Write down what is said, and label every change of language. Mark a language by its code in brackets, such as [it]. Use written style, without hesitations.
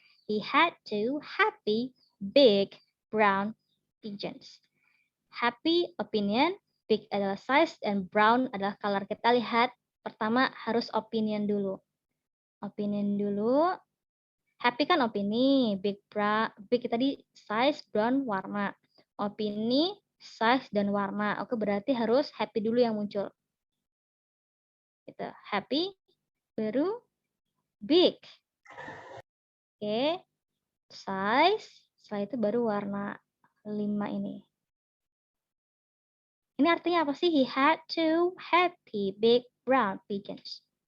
[en] He had two happy, big, brown pigeons. [id] Happy opinion, big adalah size, dan brown adalah color. Kita lihat pertama harus opinion dulu. Opinion dulu. Happy kan opini, big tadi size, brown warna. Opini, size, dan warna. Oke, berarti harus happy dulu yang muncul. Gitu. Happy, baru big. Oke, size, setelah itu baru warna 5 ini. Ini artinya apa sih? [en] He had two happy big brown pigeons.